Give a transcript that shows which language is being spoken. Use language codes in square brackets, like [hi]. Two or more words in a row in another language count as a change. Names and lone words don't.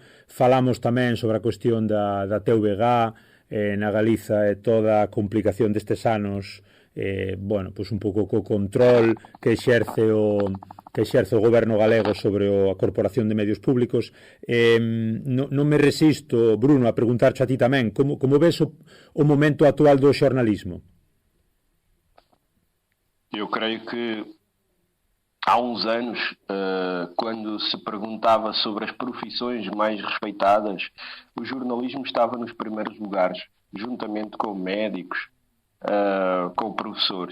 [gl] Falamos tamén sobre a cuestión da TVG na Galiza e toda a complicación destes anos, pois un pouco co control que exerce o goberno galego sobre a Corporación de Medios Públicos. Non me resisto, Bruno, a preguntarche a ti tamén, como ves o momento actual do xornalismo? [pt] Eu creio que há uns anos, quando se perguntava sobre as profissões mais respeitadas, o jornalismo estava nos primeiros lugares, juntamente com médicos, com professores.